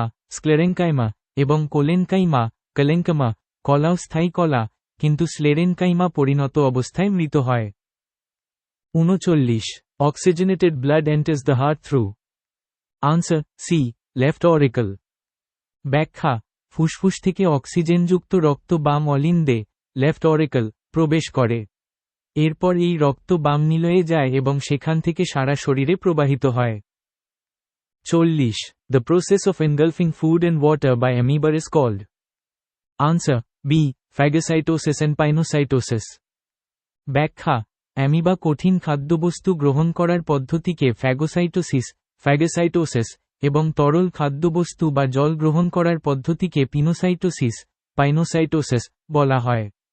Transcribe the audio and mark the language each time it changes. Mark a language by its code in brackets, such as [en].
[bn] Sclerenchyma এবং collenchyma কলাও স্থায়ী কলা, কিন্তু স্ক্লেরেনকাইমা পরিণত অবস্থায় মৃত হয়। 39. [en] Oxygenated blood enters the heart through. Answer C. Left auricle. [bn] ব্যাখ্যা, ফুসফুস থেকে অক্সিজেনযুক্ত রক্ত বাম অলিন্দে লেফট অরিকল প্রবেশ করে। এরপর এই রক্ত বাম নিলয়ে যায় এবং সেখান থেকে সারা শরীরে প্রবাহিত হয়। 40. [en] The process of engulfing food and water by amoeba is called. Answer B. Phagocytosis and pinocytosis. [bn] ব্যাখ্যা, অ্যামিবা কঠিন খাদ্যবস্তু গ্রহণ করার পদ্ধতিকে ফ্যাগোসাইটোসিস এবং তরল খাদ্যবস্তু বা জল গ্রহণ করার পদ্ধতিকে পাইনোসাইটোসিস বলা হয়।